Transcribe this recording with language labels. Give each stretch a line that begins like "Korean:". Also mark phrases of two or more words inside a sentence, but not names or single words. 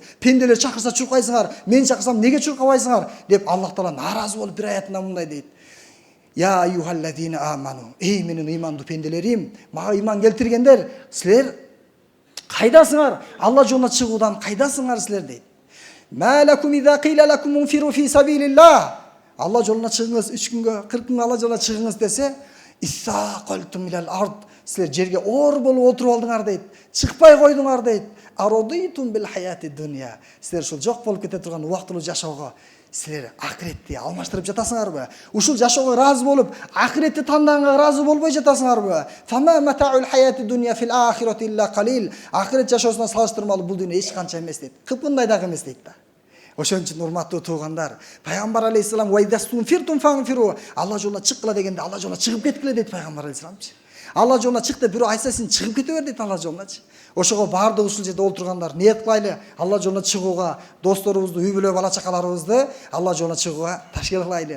Kyrgyz: Пенделер чакырса чуркайсыңар, мен чакырсам неге чуркабайсыңар? Деп Аллах Таала нааразы болуп бир аятында мындай дейт:
Arabic: يا أيها الذين آمنوا.
Kyrgyz: Эй менин ыймандуу пенделерим, мага ыйман келтиргендер, силер кайдасыңар? Алла жолуна чыгуудан кайдасыңар силер дейт.
Arabic: ما لكم إذا قيل لكم انفروا في سبيل الله.
Kyrgyz: Алла жолуна чыгыңыз, 3 күнгө, 40 күнгө Алла жолуна чыгыңыз десе,
Arabic: اثاقلتم إلى الأرض.
Kyrgyz: Силер жерге оор болуп отуруп алдыңар дейт. Чыкпай койдуңар дейт.
Arabic: أرضيتم بالحياة الدنيا.
Kyrgyz: Силер ушул жок болуп кете турган убактылуу жашоого силер акыретти алмаштырып жатасыңарбы? Ушул жашоого ыраазы болуп, акыретти тандаганга ыраазы болбой жатасыңарбы?
Arabic: فما متاع الحياة الدنيا في الآخرة إلا قليل.
Kyrgyz: Акырет жашоосуна салыштырмалуу бул дүйнө эч канча эмес дейт. Кыпындай дагы эмес дейт да. Ошон үчүн урматтуу туугандар, пайгамбар алейхисалам Алла жолуна чыккыла дегенде Алла жолуна чыгып кеткиле дейт пайгамбар алейхисаламчы. Алла жолуна чык деп бирөө айтса сен чыгып кете бер дейт Алла жолуначы. Ошого баардык ушул жерде отургандар ниет кылайлы Алла жолуна чыгууга, досторубузду, үй бүлө бала чакаларыбызды Алла жолуна чыгууга ташкил кылайлы.